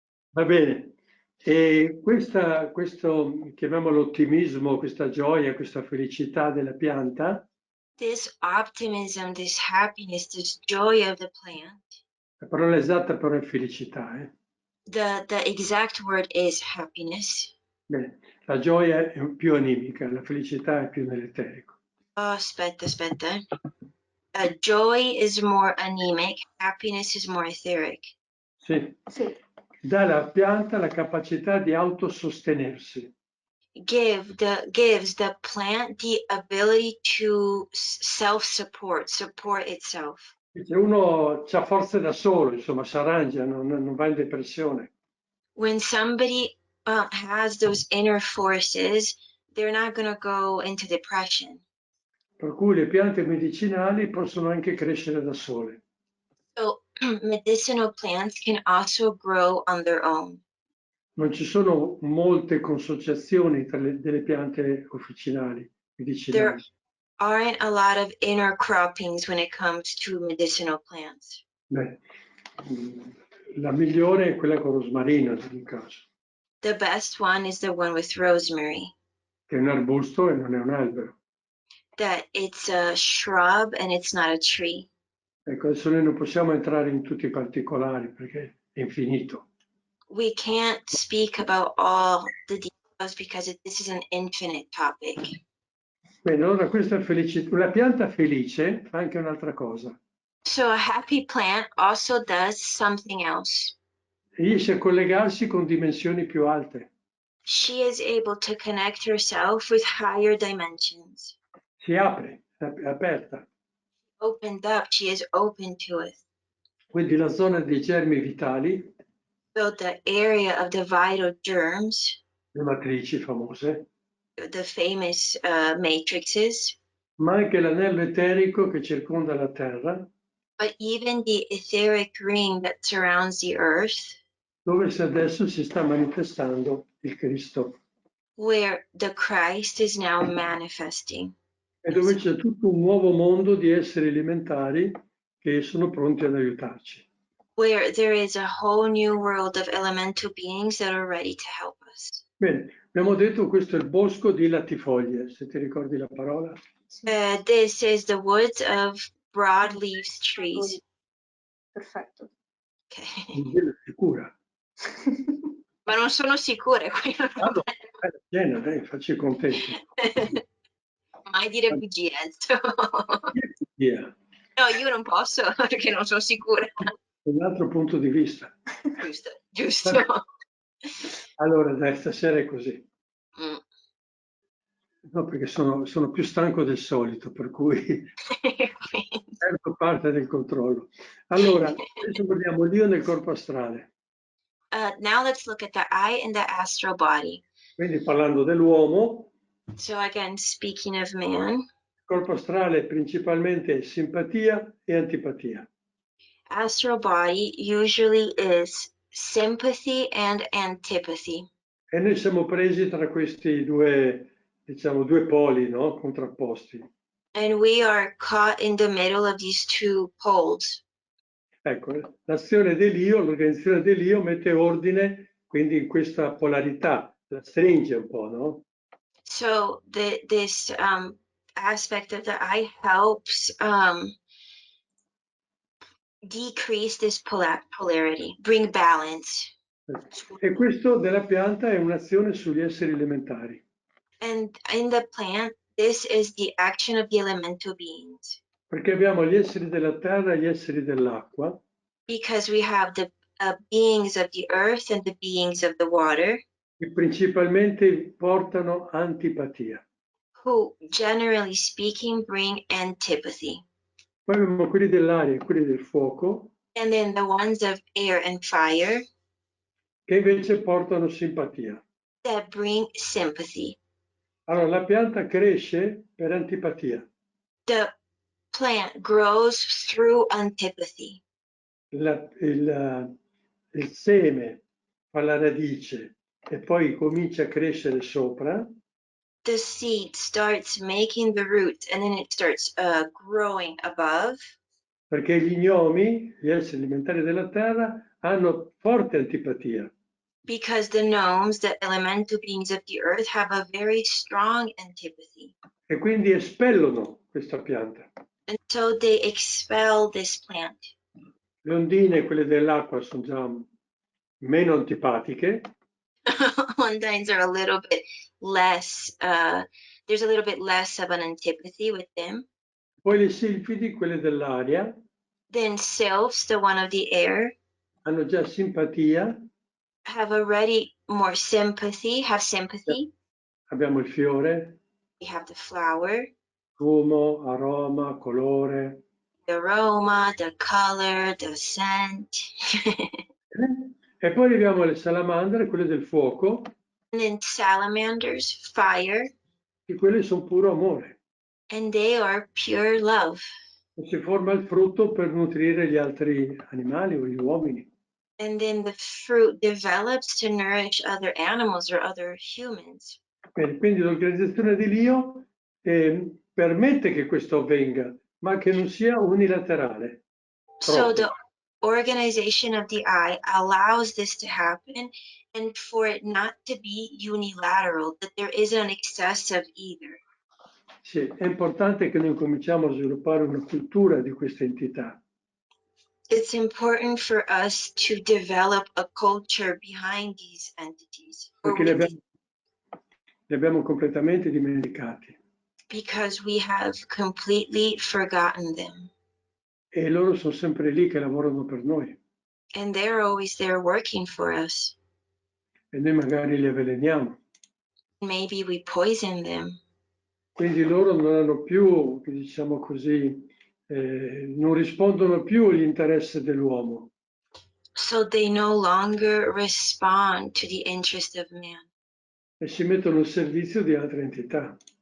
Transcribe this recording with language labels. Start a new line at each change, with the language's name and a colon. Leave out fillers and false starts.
Italian: Va bene. E questo, chiamiamolo ottimismo, questa gioia, questa felicità della pianta,
English: This optimism, this happiness, this joy of the plant.
Italian: la parola esatta però è felicità.
English: The exact word is happiness.
Italian: Bene. La gioia è più animica, la felicità è più nell'eterico. Oh, aspetta.
English: Joy is more anemic, happiness is more etheric.
Italian: Sì. Sì. Dà alla pianta la capacità di autosostenersi.
English: Gives the plant the ability to support itself.
Italian: Se uno ha forze da solo, insomma, si arrangia, non va in depressione.
English: When somebody has those inner forces, they're not going to go into depression.
Italian: Per cui le piante medicinali possono anche crescere da sole.
English: So medicinal plants can also grow on their own.
Italian: Non ci sono molte consociazioni tra delle piante officinali, medicinali.
English: There aren't a lot of intercroppings when it comes to medicinal plants.
Italian: Beh, la migliore è quella con rosmarino, in ogni caso.
English: The best one is the one with rosemary.
Italian: Che è un arbusto e non è un albero.
English: That it's a shrub and it's not a tree.
Italian: Ecco, adesso noi non possiamo entrare in tutti i particolari perché è infinito.
English: We can't speak about all the details because this is an infinite topic.
Italian: Bene, allora questa è felicità. Una pianta felice fa anche un'altra cosa.
English: So a happy plant also does something else.
Italian: Riesce a collegarsi con dimensioni più alte.
English: She is able to connect herself with higher dimensions.
Italian: Si apre, è aperta.
English: Opened up, she is open to it.
Italian: Quindi la zona dei germi vitali,
English: So the area of the vital germs,
Italian: le matrici famose,
English: the famous matrices,
Italian: ma anche l'anello eterico che circonda la Terra,
English: but even the etheric ring that surrounds the earth,
Italian: dove adesso si sta manifestando il Cristo.
English: where the Christ is now manifesting.
Italian: E dove c'è tutto un nuovo mondo di esseri elementari che sono pronti ad aiutarci.
English: Where there is a whole new world of elemental beings that are ready to help us.
Italian: Bene, abbiamo detto questo è il bosco di latifoglie, se ti ricordi la parola.
English: This is the woods of broad-leaved trees.
Italian: Perfetto.
English: Okay.
Italian: Sicura. Ma non sono sicura, qui non Allora, piena, dai, facci contento. mai dire bugie, Enzo.
English: Yeah.
Italian: No, io non posso perché non sono sicura. Un altro punto di vista. Giusto. Allora, dai, stasera è così. Mm. No, perché sono più stanco del solito, per cui perdo parte del controllo. Allora, adesso guardiamo l'io nel corpo astrale.
English: Now let's look at the I and the astral body.
Italian: Quindi parlando dell'uomo,
English: So again, speaking of man,
Italian: il corpo astrale è principalmente simpatia e antipatia.
English: astral body usually is sympathy and antipathy.
Italian: E noi siamo presi tra questi due, diciamo, due poli, no? Contrapposti.
English: And we are caught in the middle of these two poles.
Italian: Ecco, l'azione dell'io, l'organizzazione dell'io mette ordine quindi in questa polarità, la stringe un po', no?
English: So this aspect of the I helps decrease this polarity, bring balance.
Italian: E questo della pianta è un'azione sugli esseri elementari.
English: And in the plant, this is the action of the elemental beings.
Italian: Perché abbiamo gli esseri della terra e gli esseri dell'acqua.
English: Because we have the beings of the earth and the beings of the water,
Italian: che principalmente portano antipatia.
English: who, generally speaking, bring antipathy.
Italian: Poi abbiamo quelli dell'aria e quelli del fuoco,
English: And then the ones of air and fire
Italian: che invece portano simpatia.
English: that bring sympathy.
Italian: Allora, la pianta cresce per antipatia.
English: The plant grows through antipathy.
Italian: Il seme fa la radice e poi comincia a crescere sopra,
English: The seed starts making the root and then it starts growing above,
Italian: perché gli gnomi, gli esseri alimentari della terra, hanno forte antipatia.
English: because the gnomes, the elemental beings of the earth, have a very strong antipathy.
Italian: E quindi espellono questa pianta.
English: And so they expel this plant.
Italian: Le ondine, quelle dell'acqua, sono già meno antipatiche,
English: Undines are a little bit less, there's a little bit less of an antipathy with them.
Italian: poi le silfidi, quelle dell'aria,
English: Then sylphs, the one of the air,
Italian: hanno già simpatia.
English: have already more sympathy, have sympathy.
Italian: Abbiamo il fiore,
English: We have the flower,
Italian: fumo, aroma, colore.
English: the aroma, the color, the scent.
Italian: E poi arriviamo alle salamandre, quelle del fuoco,
English: And then salamanders, fire,
Italian: che quelle sono puro amore.
English: and they are pure love.
Italian: E si forma il frutto per nutrire gli altri animali o gli uomini.
English: And then the fruit develops to nourish other animals or other humans.
Italian: Bene, quindi l'organizzazione di Dio permette che questo avvenga, ma che non sia unilaterale.
English: So the
Italian: Troppo.
English: organization of the eye allows this to happen, and for it not to be unilateral, that there isn't an excess of either.
Italian: Sì, è importante che noi cominciamo a sviluppare una cultura di queste entità.
English: It's important for us to develop a culture behind these entities, or
Italian: Perché
English: with
Italian: li abbiamo completamente dimenticati
English: because we have completely forgotten them.
Italian: e loro sono sempre lì che lavorano per noi
English: And they're always there working for us.
Italian: e noi magari li avveleniamo.
English: Maybe we poison them.
Italian: Quindi loro non hanno più, diciamo così, non rispondono più agli interessi dell'uomo.
English: So they no longer respond to the interest of man.
Italian: E si mettono al servizio di altre entità.